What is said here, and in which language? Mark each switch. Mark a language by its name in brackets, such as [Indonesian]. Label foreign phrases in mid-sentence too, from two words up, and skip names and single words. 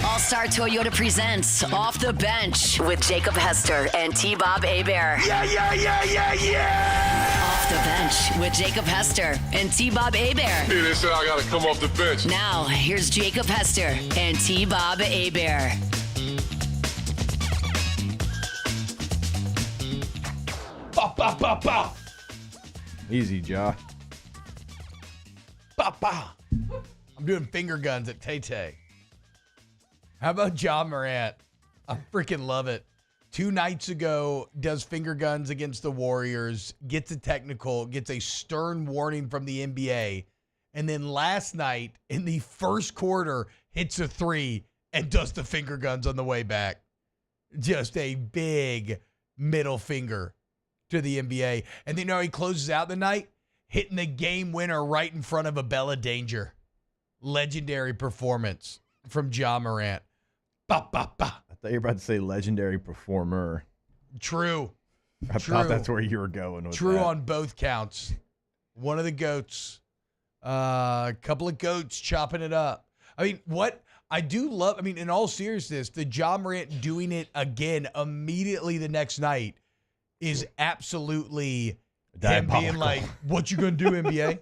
[English] All-Star Toyota presents Off the Bench with Jacob Hester and T-Bob Hebert. Yeah, yeah, yeah, yeah, yeah! Off the Bench with Jacob Hester and T-Bob Hebert. Hey, they said I gotta come off the bench. Now, here's Jacob Hester and T-Bob Hebert. Ba, ba, ba, ba. Easy, Ja. Ba, ba. I'm doing finger guns at Tay-Tay. How about John Morant? I freaking love it. 2 nights ago, does finger guns against the Warriors, gets a technical, gets a stern warning from the NBA, and then last night, in the first quarter, hits a 3 and does the finger guns on the way back. Just a big middle finger to the NBA. And then he closes out the night hitting the game winner right in front of a Bella Danger. Legendary performance from Ja Morant. Ba, ba, ba. I thought you were about to say legendary performer. True. I thought that's where you were going with True that. on both counts. One of the GOATs. A couple of GOATs chopping it up. I mean, what I do love, in all seriousness, the Ja Morant doing it again immediately the next night is absolutely him being like, what you gonna do, NBA?